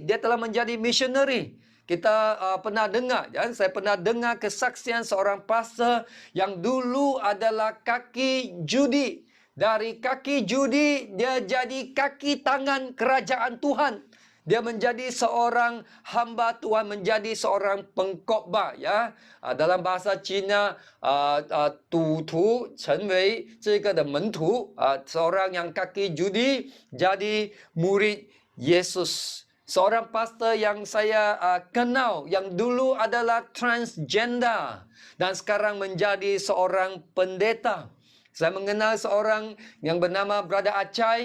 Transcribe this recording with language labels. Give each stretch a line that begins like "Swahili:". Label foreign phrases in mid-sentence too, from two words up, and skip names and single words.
Indonesian: Dia telah menjadi missionary. Kita pernah dengar, saya pernah dengar kesaksian seorang pastor yang dulu adalah kaki judi. Dari kaki judi, dia jadi kaki tangan kerajaan Tuhan. Dia menjadi seorang hamba Tuhan, menjadi seorang pengkhotbah. Dalam bahasa Cina,
Chinese: 赌徒成为这个的门徒.
Indonesian: Seorang yang kaki judi jadi murid Yesus. Seorang pastor yang saya kenal, yang dulu adalah transgender dan sekarang menjadi seorang pendeta. Saya mengenal seorang yang bernama Brother Acai.